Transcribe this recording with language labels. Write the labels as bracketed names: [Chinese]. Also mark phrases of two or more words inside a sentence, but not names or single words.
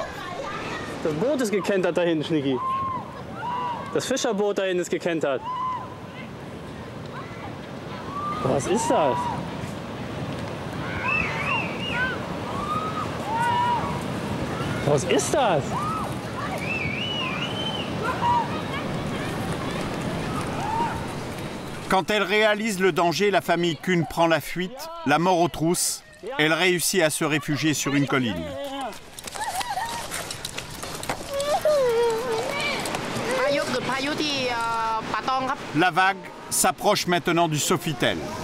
[German] Das Boot ist gekentert da hinten, Schnicki. Das Fischerboot da hinten ist gekentert. Was ist das? Was ist das? [French] Quand elle réalise le danger, la famille Kuhn prend la fuite, la mort aux trousses. Elle réussit à se réfugier sur une colline. La vague s'approche maintenant du Sofitel.